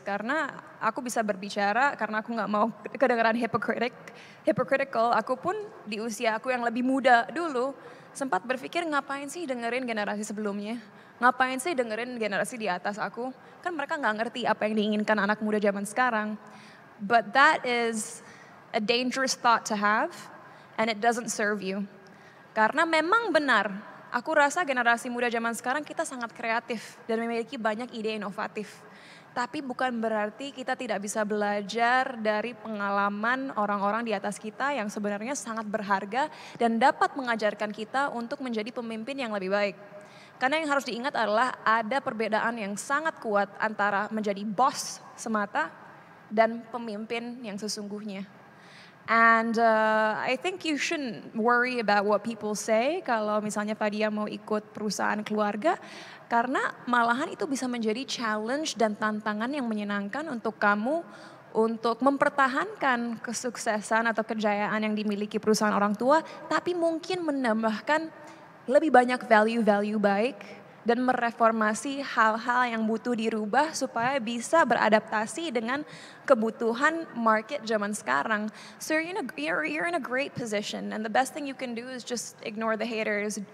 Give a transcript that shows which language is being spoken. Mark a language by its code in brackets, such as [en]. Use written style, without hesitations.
[id] Karena aku bisa berbicara, karena aku nggak mau kedengaran hypocritical. Aku pun di usia aku yang lebih muda dulu sempat berpikir ngapain sih dengerin generasi sebelumnya. Ngapain sih dengerin generasi di atas aku. Kan mereka nggak ngerti apa yang diinginkan anak muda zaman sekarang. [en] But that is a dangerous thought to have. And it doesn't serve you. [id] Karena memang benar, aku rasa generasi muda zaman sekarang kita sangat kreatif dan memiliki banyak ide inovatif. Tapi bukan berarti kita tidak bisa belajar dari pengalaman orang-orang di atas kita yang sebenarnya sangat berharga dan dapat mengajarkan kita untuk menjadi pemimpin yang lebih baik. Karena yang harus diingat adalah ada perbedaan yang sangat kuat antara menjadi bos semata dan pemimpin yang sesungguhnya. [en] And I think you shouldn't worry about what people say [id] kalau misalnya Fadia mau ikut perusahaan keluarga. Karena malahan itu bisa menjadi challenge dan tantangan yang menyenangkan untuk kamu untuk mempertahankan kesuksesan atau kejayaan yang dimiliki perusahaan orang tua. Tapi mungkin menambahkan lebih banyak value-value baik dan mereformasi hal-hal yang butuh dirubah supaya bisa beradaptasi dengan kebutuhan market zaman sekarang. [en] So you're in a great position and the best thing you can do is just ignore the haters.